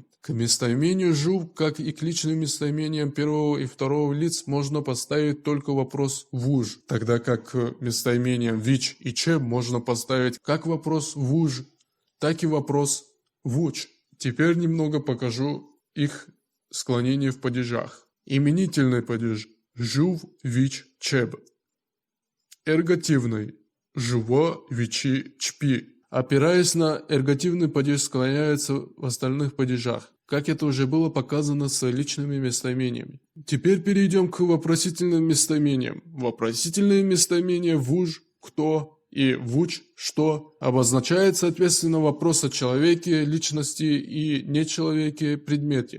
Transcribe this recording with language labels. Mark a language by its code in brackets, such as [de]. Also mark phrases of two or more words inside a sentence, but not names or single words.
[ru] К местоимению «жув», как и к личным местоимениям первого и второго лиц, можно поставить только вопрос «вуж», тогда как к местоимениям «вич» и «чеб» можно поставить как вопрос «вуж», так и вопрос «вуч». Теперь немного покажу их склонение в падежах. Именительный падеж «жув», «вич», «чеб». Эргативный «жуво», «вичи», «чпи». Опираясь на эргативный падеж, склоняется в остальных падежах, как это уже было показано с личными местоимениями. Теперь перейдем к вопросительным местоимениям. Вопросительные местоимения «вуж», «кто» и «вуч», «что» обозначают соответственно вопрос о человеке, личности и нечеловеке, предмете.